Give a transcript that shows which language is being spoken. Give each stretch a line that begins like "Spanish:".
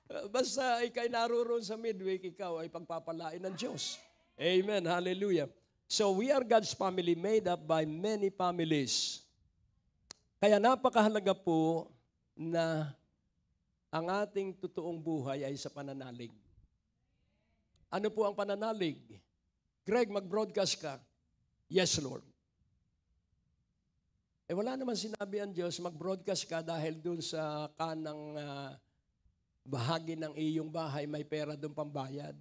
Filipino: Basta ikay naroon sa midweek, ikaw ay pagpapalain ng Diyos. Amen. Hallelujah.
English: So we are God's family made up by many families.
Filipino: Kaya napakahalaga po na ang ating totoong buhay ay sa pananalig. Ano po ang pananalig? Greg, mag-broadcast ka.
English: Yes, Lord.
Filipino: Wala naman sinabi ang Diyos, mag-broadcast ka dahil dun sa kanang bahagi ng iyong bahay, may pera doon pambayad.